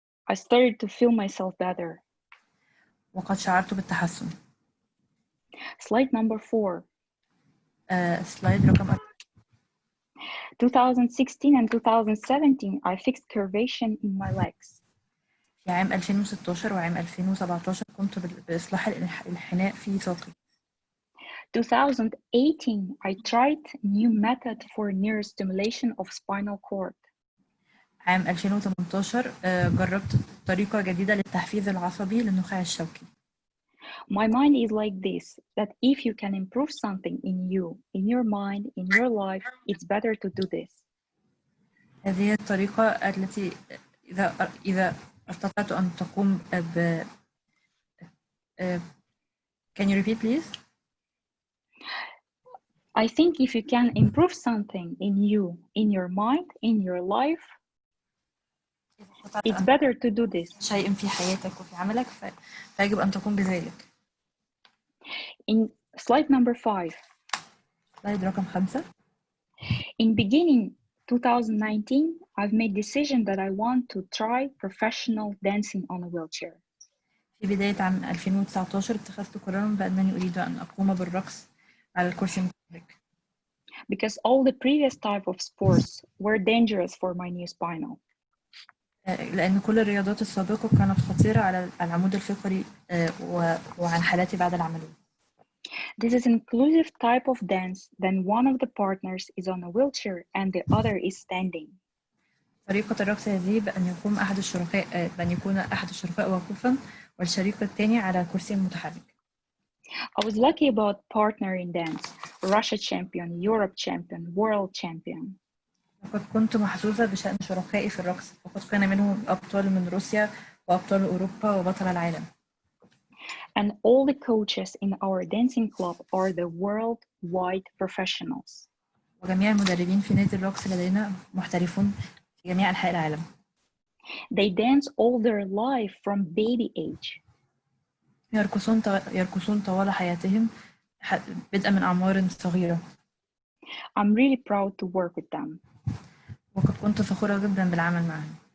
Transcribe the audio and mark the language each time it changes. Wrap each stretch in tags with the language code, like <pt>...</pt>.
<en>I started to feel myself better.</en> <ar>وقد شعرت بالتحسن.</ar> <en>Slide number 4.</en> <ar>سلايد رقم</ar> <en>2016 and 2017, I fixed curvation in my legs.</en> <ar>في عام 2016 وعام 2017 قمت بإصلاح الانحناء في ساقي.</ar> <en>2018, I tried new method for neurostimulation of spinal cord.</en> <ar>عام 2018 جربت طريقة جديدة للتحفيز العصبي للنخاع الشوكي.</ar> <en>My mind is like this, that if you can improve something in you, in your mind, in your life, it's better to do this.</en> <ar>هذه الطريقة التي إذا استطعت أن تقوم ب</ar> <en>Can you repeat please? I think if you can improve something in you, in your mind, in your life, it's better to do this.</en> <ar>شيء في حياتك وفي عملك فيجب أن تقوم بذلك.</ar> <en>In slide number 5.</en> <ar>سلايد رقم 5.</ar> <en>In beginning 2019, I've made decision that I want to try professional dancing on a wheelchair.</en> <ar>في بداية عام 2019 اتخذت قرارا بأنني أريد أن أقوم بالرقص على الكرسي المتحرك.</ar> <en>Because all the previous type of sports were dangerous for my new spinal.</en> <ar>لأن كل الرياضات السابقة كانت خطيرة على العمود الفقري وعن حالاتي بعد العملية.</ar> <en>This is an inclusive type of dance. Then one of the partners is on a wheelchair and the other is standing.</en> <ar>طريقة الرقص هذه بأن يكون أحد الشركاء واقفا والشريك الثاني على كرسي متحرك.</ar> <en>I was lucky about partner in dance, Russia champion, Europe champion, world champion.</en> <ar>وقد كنت محظوظة بشأن شركائي في الرقص، وقد كان منهم أبطال من روسيا وأبطال أوروبا وبطل العالم.</ar> <en>And all the coaches in our dancing club are the worldwide professionals.</en> <ar>وجميع المدربين في نادي الرقص لدينا محترفون في جميع أنحاء العالم.</ar> <en>They dance all their life from baby age.</en> <ar>يرقصون طوال حياتهم بدءا من أعمار صغيرة.</ar> <en>I'm really proud to work with them.</en> <ar>وقد كنت فخورة جدا بالعمل معهم.</ar>